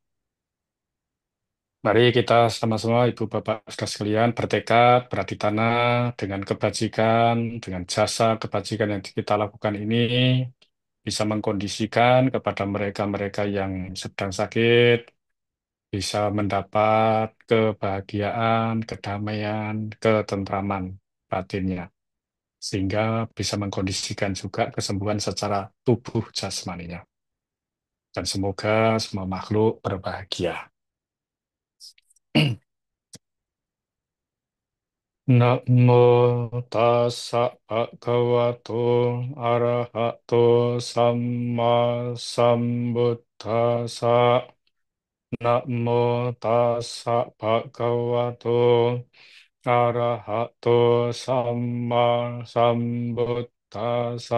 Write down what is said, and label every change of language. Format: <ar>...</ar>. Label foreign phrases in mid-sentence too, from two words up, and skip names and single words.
<id>Mari kita sama-sama Ibu Bapak Saudara sekalian bertekad, beraditana dengan kebajikan, dengan jasa kebajikan yang kita lakukan ini bisa mengkondisikan kepada mereka-mereka yang sedang sakit, bisa mendapat kebahagiaan, kedamaian, ketentraman batinnya, sehingga bisa mengkondisikan juga kesembuhan secara tubuh jasmaninya. Dan semoga semua makhluk berbahagia.</id> <pi>Namo tassa bhagavato arahato samma sambuddhassa. Namo tassa bhagavato arahato samma sambuddhassa.</pi>